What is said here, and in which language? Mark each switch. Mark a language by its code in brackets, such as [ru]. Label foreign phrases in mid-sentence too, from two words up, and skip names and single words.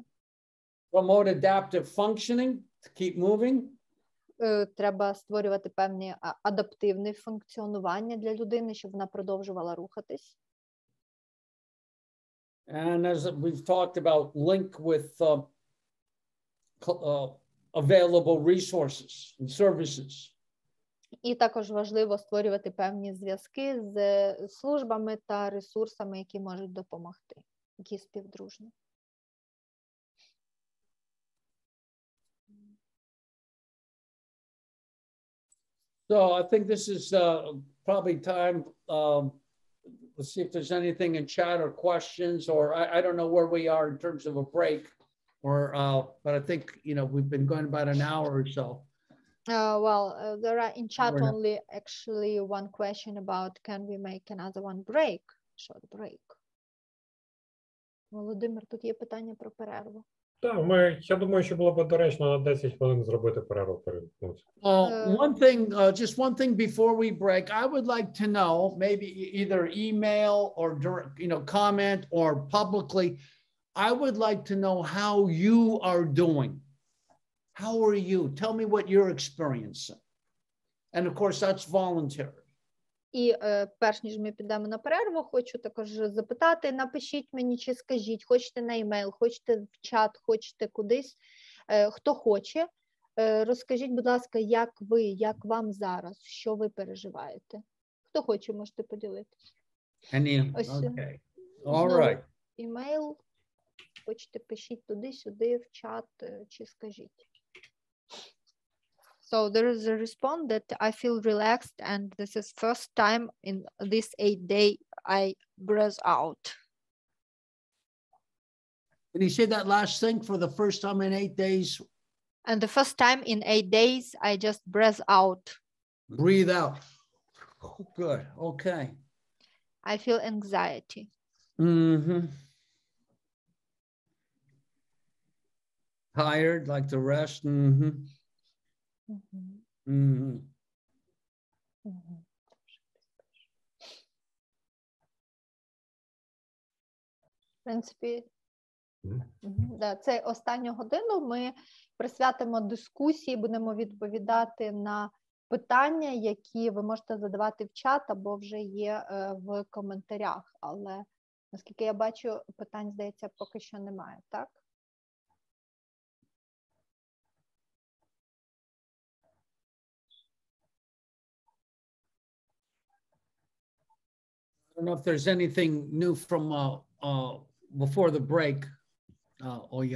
[en] Promote adaptive functioning to keep moving. [uk] Треба створювати певні адаптивне функціонування для людини, щоб вона продовжувала рухатись. [en] And as we've talked about, link with available resources and services. [uk] І також важливо створювати певні зв'язки з службами та ресурсами, які можуть допомогти, які співдружні. [en] So I think this is probably time. Let's see if there's anything in chat or questions, or I don't know where we are in terms of a break, or but I think we've been going about an hour or so. There are in chat only actually one question about can we make another one break, short break. [uk] Володимир, тут є питання про перерву. Так, я думаю, що було б доречно на 10 хвилин зробити перерву. [en] Just one thing before we break, I would like to know, maybe either email or comment or publicly, I would like to know how you are doing. How are you? Tell me what you're experiencing. And of course, that's voluntary. [uk] І перш ніж ми підемо на перерву, хочу також запитати, напишіть мені чи скажіть, хочете на емейл, хочете в чат, хочете кудись, хто хоче, розкажіть, будь ласка, як ви, як вам зараз, що ви переживаєте. Хто хоче, можете поділитися. [en] Okay. All right. [uk] Емейл, хочете, пишіть туди-сюди, в чат, чи скажіть. [en] So there is a response that I feel relaxed and this is first time in this 8 day I breathe out. Can you say that last thing for the first time in 8 days? And the first time in 8 days I just breathe out. Breathe out. Good. Okay. I feel anxiety. Mm-hmm. Tired, like the rest. Mm-hmm. Mm-hmm. Mm-hmm. Mm-hmm. [uk] В принципі, да, це останню годину ми присвятимо дискусії, будемо відповідати на питання, які ви можете задавати в чат або вже є в коментарях. Але, наскільки я бачу, питань, здається, поки що немає, так? [en] I don't know if there's anything new from before the break. Yeah.